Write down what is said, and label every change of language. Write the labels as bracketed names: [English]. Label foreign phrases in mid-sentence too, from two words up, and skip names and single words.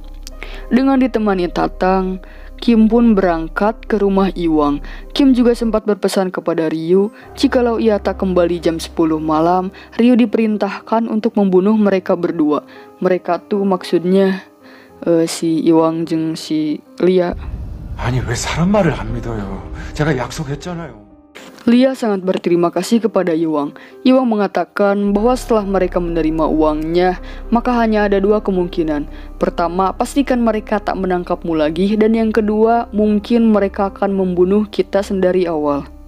[Indonesian] Dengan ditemani Tatang, Kim pun berangkat ke rumah Iwang. Kim juga sempat berpesan kepada Ryu, jikalau ia tak kembali jam 10 malam, Ryu diperintahkan untuk membunuh mereka berdua. Mereka tuh maksudnya si Iwang jeung si Lia. [Korean] 아니, 왜 사람 말을 안 믿어요? 제가 약속했잖아요. [Indonesian] Lia sangat berterima kasih kepada Iwang. Iwang mengatakan bahwa setelah mereka menerima uangnya, maka hanya ada dua kemungkinan. Pertama, pastikan mereka tak menangkapmu lagi, dan yang kedua, mungkin mereka akan membunuh kita sendari awal.